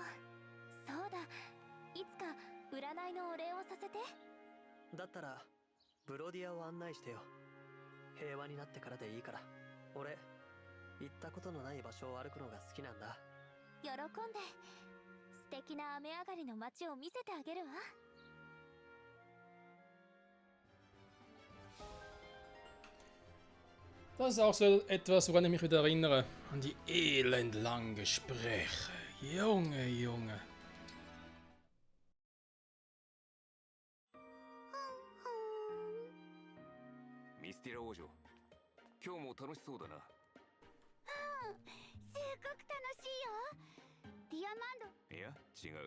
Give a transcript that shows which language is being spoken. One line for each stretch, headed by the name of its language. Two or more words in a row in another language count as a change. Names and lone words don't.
Japanese: そうだ、いつか占いのお礼をさせて。だったらブロディアを案内してよ。平和になってからでいいから。俺行ったことのない場所を歩くのが好きなんだ。喜んで。素敵な雨上がりの街を見せてあげるわ。
German: Das ist auch so etwas, woran ich mich wieder erinnere. An die elendlangen Gespräche. Junge, Junge.
Japanese: ミスティラ王女、今日も楽しそうだな。すっごく楽しいよ。ディアマンド。いや、違う。